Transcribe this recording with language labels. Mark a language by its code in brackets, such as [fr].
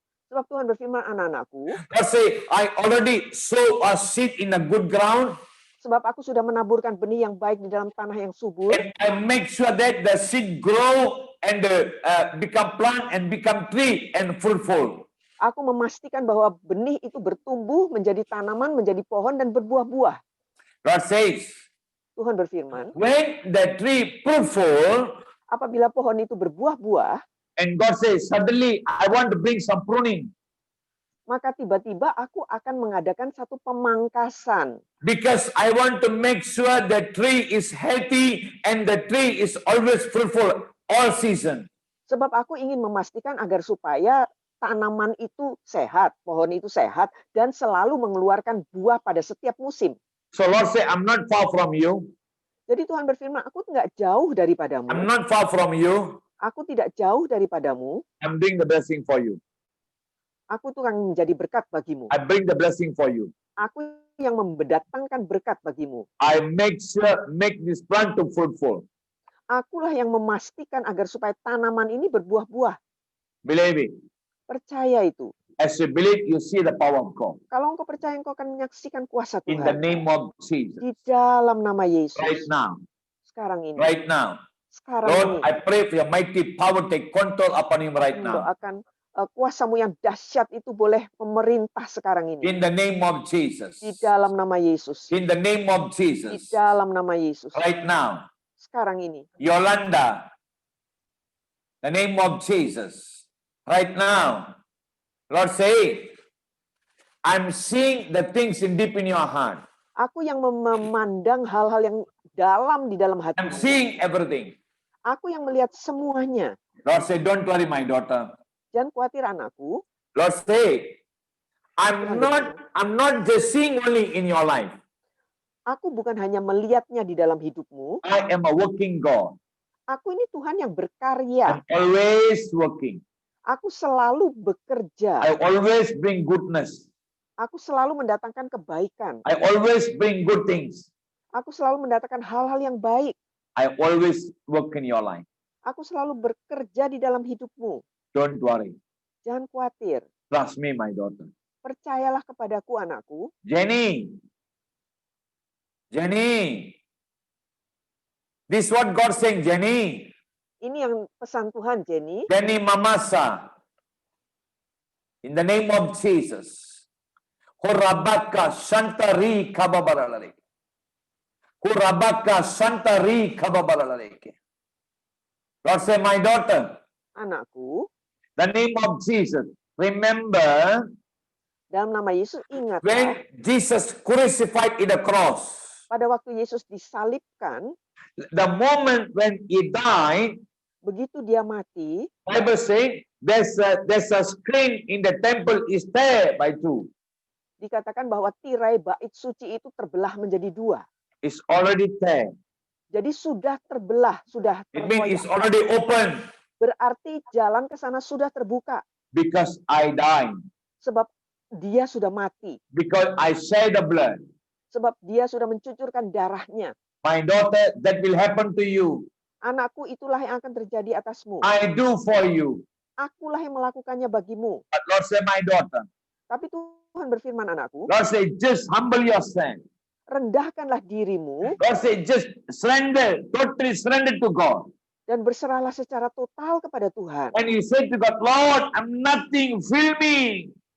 [id] Sebab Tuhan berfirman, anak-anakku, [en] God say, I already sow a seed in a good ground, [id] sebab aku sudah menaburkan benih yang baik di dalam tanah yang subur. [en] and I make sure that the seed grow and become plant and become tree and fruitful. [id] Aku memastikan bahwa benih itu bertumbuh menjadi tanaman, menjadi pohon, dan berbuah-buah. [en] God says, [id] Tuhan berfirman, [en] when the tree fruitful, [id] apabila pohon itu berbuah-buah, [en] and God says, suddenly I want to bring some pruning. [id] maka tiba-tiba aku akan mengadakan satu pemangkasan. [en] Because I want to make sure the tree is healthy and the tree is always fruitful all season. [id] Sebab aku ingin memastikan agar supaya tanaman itu sehat, pohon itu sehat, dan selalu mengeluarkan buah pada setiap musim. [en] So Lord say, I'm not far from you. [id] Jadi Tuhan berfirman, aku nggak jauh daripadamu. [en] I'm not far from you. [id] Aku tidak jauh daripadamu. [en] I'm doing the blessing for you. [id] Aku tuh akan menjadi berkat bagimu. [en] I bring the blessing for you. [id] Aku yang mendatangkan berkat bagimu. [en] I make this plant to fruitful. [id] Akulah yang memastikan agar supaya tanaman ini berbuah-buah. [en] Believe it. [id] Percaya itu. [en] As you believe, you see the power of God. [id] Kalau engkau percaya, engkau akan menyaksikan kuasa [en] In the [id] Tuhan. [en] name of Jesus. [id] Di dalam nama Yesus. [en] Right now. [id] Sekarang ini. [en] Right now. [id] Sekarang [en] Lord, [id] ini. [en] I pray for your mighty power take control upon him right now. [id] Mendoakan kuasamu yang dahsyat itu boleh memerintah sekarang ini. [en] In the name of Jesus. [id] Di dalam nama Yesus. [en] In the name of [id] Di [en] Jesus. [id] dalam nama Yesus. [en] Right now. [id] Sekarang ini. [en] Yolanda. The name of Jesus. Right now. Lord say, I'm seeing the things in deep in your heart. [id] Aku yang memandang hal-hal yang dalam di dalam [en] I'm [id] hatimu. [en] seeing everything. [id] Aku yang melihat semuanya. [en] Lord say, don't worry my daughter. [id] Jangan khawatir anakku. [en] Lord say, I'm not just seeing only in your life. [id] Aku bukan hanya melihatnya di dalam hidupmu. [en] I am a working God. [id] Aku ini Tuhan yang berkarya. [en] I'm always working. [id] Aku selalu bekerja. [en] I always bring goodness. [id] Aku selalu mendatangkan kebaikan. [en] I always bring good things. [id] Aku selalu mendatangkan hal-hal yang baik. [en] I always work in your life. [id] Aku selalu bekerja di dalam hidupmu. [en] Don't worry. [id] Jangan khawatir. [en] Trust me, my daughter. [id] Percayalah kepadaku, anakku. [en] Jenny. Jenny. This is what God saying, Jenny. [id] Ini yang pesan Tuhan, Jenny. [en] Jenny Mamasa. In the name of Jesus. Kurabaka Shantari Kababaralari. Kurabaka Shantari Kababaralari. Lord say, my daughter. [id] Anakku, [en] The name of Jesus. Remember [id] dalam nama Yesus ingatlah, [en] when Jesus crucified in the cross. [id] pada waktu Yesus disalibkan, [en] The moment when he died, [id] begitu dia mati, [en] Bible saying there's a screen in the temple is there by two. [id] dikatakan bahwa tirai bait suci itu terbelah menjadi dua. [en] It's already there. [id] Jadi sudah terbelah, sudah [en] It means it's [id] terkoyak. [en] already open [id] Berarti jalan ke sana sudah terbuka. [en] because I died. [id] Sebab dia sudah mati. [en] Because I shed the blood. [id] Sebab dia sudah mencucurkan darahnya. [en] My daughter, that will happen to you. [id] Anakku, itulah yang akan terjadi atasmu. [en] I do for you. [id] Akulah yang melakukannya bagimu. [en] But Lord say, my daughter. [id] Tapi Tuhan berfirman, anakku, [en] Lord say, just humble yourself. [id] rendahkanlah dirimu [en] Lord say, just surrender, totally surrender to God. [id] dan berserahlah secara total kepada Tuhan. [en] And you say to God, Lord, I'm nothing, fill me.